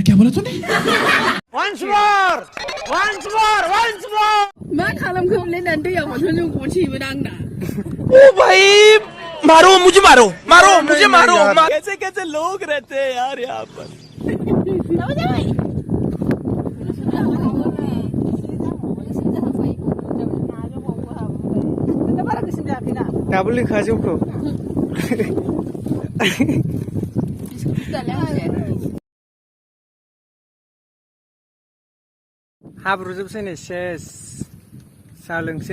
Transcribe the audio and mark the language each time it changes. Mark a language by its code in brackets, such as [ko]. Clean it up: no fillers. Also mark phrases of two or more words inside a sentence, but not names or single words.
[en] Once more [brx] मा खालामखो लेनानै दैयाव माथो जों गनसेबो नांना [hi] ओ भाई मारो मुझे मारो कैसे कैसे लोग रहते हैं यार यहाँ पर [brx] दाबो लेखाजोबखौ हाब्रुजोबसै नै सेस साहा लोंसै